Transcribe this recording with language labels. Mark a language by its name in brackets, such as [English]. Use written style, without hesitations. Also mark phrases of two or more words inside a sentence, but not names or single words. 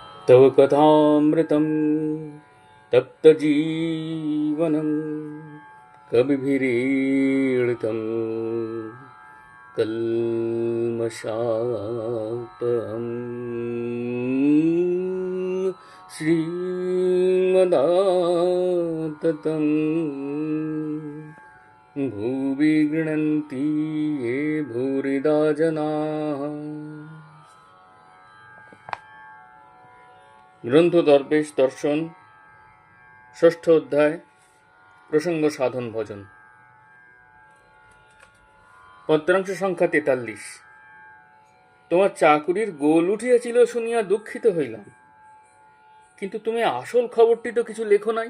[Sanskrit] तव कथामृतं तप्तजीवनं कविभिरीडितं कल्मषापहम् श्रीमदाततं भुवि गृह्णन्ति ये भूरिदा जनाः। [Bangla] গ্রন্থ দর্পেশ দর্শন ষষ্ঠ অধ্যায় প্রসঙ্গ সাধন ভজন পত্রাংশ সংখ্যা ৪৩। তোমার চাকুরির গোল উঠিয়াছিল শুনিয়া দুঃখিত হইলাম, কিন্তু তুমি আসল খবরটি তো কিছু লেখো নাই।